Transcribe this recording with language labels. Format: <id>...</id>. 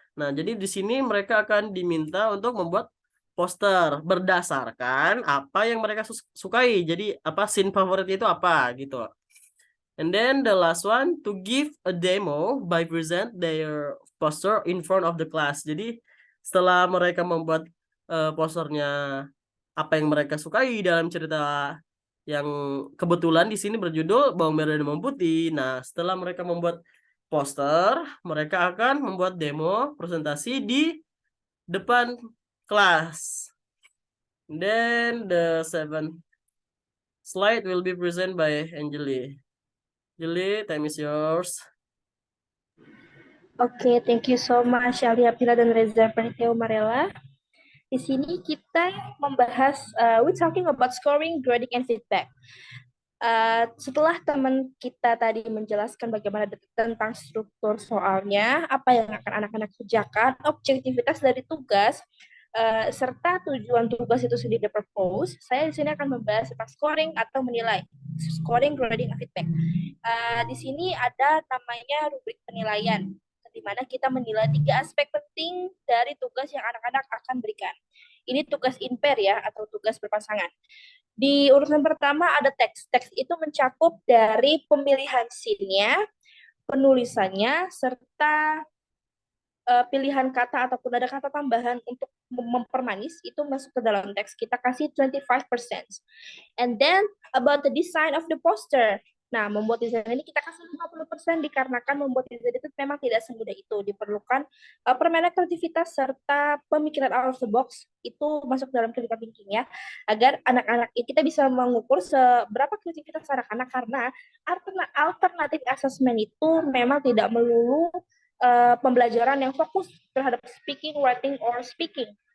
<id>Nah, jadi di sini mereka akan diminta untuk membuat poster berdasarkan apa yang mereka sukai. Jadi apa scene favorit itu apa gitu.</id> <en>And then the last one, to give a demo by present their poster in front of the class.</en> <id>Jadi setelah mereka membuat posternya apa yang mereka sukai dalam cerita yang kebetulan di sini berjudul Bawang Merah dan Bawang Putih. Nah, setelah mereka membuat poster, mereka akan membuat demo presentasi di depan kelas.</id> <en>Then the 7th slide will be presented by Angeli. Angeli, time is yours. Oke, thank you so much Alia Pila dan Reza Perniteo Marella.</en> <id>Di sini kita membahas,</id> <en>we're talking about scoring, grading, and feedback.</en> <id>Setelah teman kita tadi menjelaskan bagaimana tentang struktur soalnya, apa yang akan anak-anak kerjakan, objektivitas dari tugas, serta tujuan tugas itu sendiri propose, saya di sini akan membahas tentang scoring atau menilai.</id> <en>Scoring, grading, and feedback.</en> <id>Di sini ada namanya rubrik penilaian, di mana kita menilai 3 aspek penting dari tugas yang anak-anak akan berikan. Ini tugas</id> <en>in pair</en> <id>ya, atau tugas berpasangan. Di urutan pertama ada teks. Teks itu mencakup dari pemilihan scene-nya, penulisannya, serta pilihan kata ataupun ada kata tambahan untuk mempermanis, itu masuk ke dalam teks. Kita kasih 25%.</id> <en>And then about the design of the poster.</en> <id>Nah, membuat desain ini kita kasih 50% dikarenakan membuat desain itu memang tidak semudah itu. Diperlukan permainan kreativitas serta pemikiran out of the box, itu masuk dalam critical thinking ya. Agar anak-anak kita bisa mengukur seberapa kreativitas anak-anak, karena alternatif assessment itu memang tidak melulu pembelajaran yang fokus terhadap</id> <en>speaking, writing, or speaking.</en>